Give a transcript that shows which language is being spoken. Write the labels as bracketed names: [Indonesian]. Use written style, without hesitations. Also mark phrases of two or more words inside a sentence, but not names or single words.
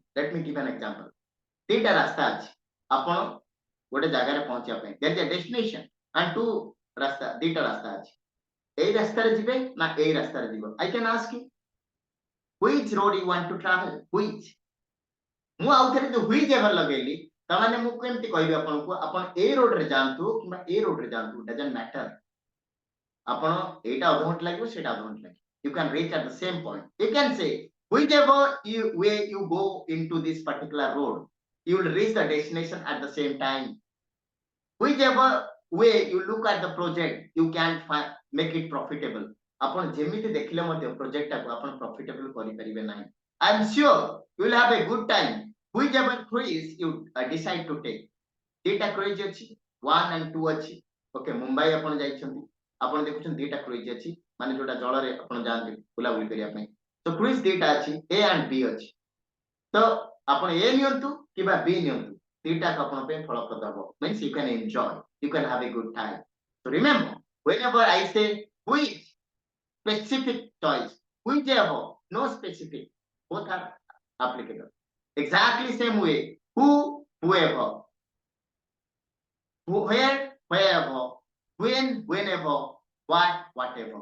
[English] Let me give an example. [Odia] ଦିଟା ରାସ୍ତା ଅଛି, ଆପଣ ଗୋଟେ ଜାଗାରେ ପହଞ୍ଚିବା ପାଇଁ, [English] there is a destination and two [Odia] ରାସ୍ତା, ଦିଟା ରାସ୍ତା ଅଛି. ଏଇ ରାସ୍ତାରେ ଯିବେ ନା ଏଇ ରାସ୍ତାରେ ଯିବ? [English] I can ask you, which road you want to travel? Which? [Odia] ମୁଁ ଆଉ ଥରେ ଯୋଉ whichever ଲଗେଇଲି, ତାମାନେ ମୁଁ କେମିତି କହିବି ଆପଣଙ୍କୁ, ଆପଣ ଏଇ ରୋଡରେ ଯାଆନ୍ତୁ କିମ୍ବା ଏଇ ରୋଡରେ ଯାଆନ୍ତୁ, [English] doesn't matter. [Odia] ଆପଣ ଏଇଟା ଅଧଘଣ୍ଟା ଲାଗିବ, ସେଇଟା ଅଧଘଣ୍ଟା ଲାଗିବ. [English] You can reach at the same point. You can say, whichever way you go into this particular road, you will reach the destination at the same time. Whichever way you look at the project, you can make it profitable. [Odia] ଆପଣ ଯେମିତି ଦେଖିଲେ ମଧ୍ୟ ପ୍ରୋଜେକ୍ଟ ଟାକୁ ଆପଣ ପ୍ରଫିଟେବଲ କରିପାରିବେ ନାହିଁ. [English] I am sure you will have a good time. Whichever cruise you decide to take. [Odia] ଦିଟା cruise ଅଛି, 1 and 2 ଅଛି. Okay, ମୁମ୍ବାଇ ଆପଣ ଯାଇଛନ୍ତି, ଆପଣ ଦେଖୁଛନ୍ତି ଦିଟା cruise ଅଛି, ମାନେ ଯୋଉଟା ଜଳରେ ଆପଣ ଯାଆନ୍ତି ବୁଲାବୁଲି କରିବା ପାଇଁ. ତ cruise ଦିଟା ଅଛି, A and B ଅଛି. ତ ଆପଣ A ନିଅନ୍ତୁ କିମ୍ବା B ନିଅନ୍ତୁ, ଦିଟା ଆପଣ ପାଇଁ ଫଳପ୍ରଦ ହେବ. [English] Means you can enjoy, you can have a good time. So remember, whenever I say which, specific choice, whichever, no specific, both are applicable. Exactly same way, whoever, where, wherever, whenever, whatever.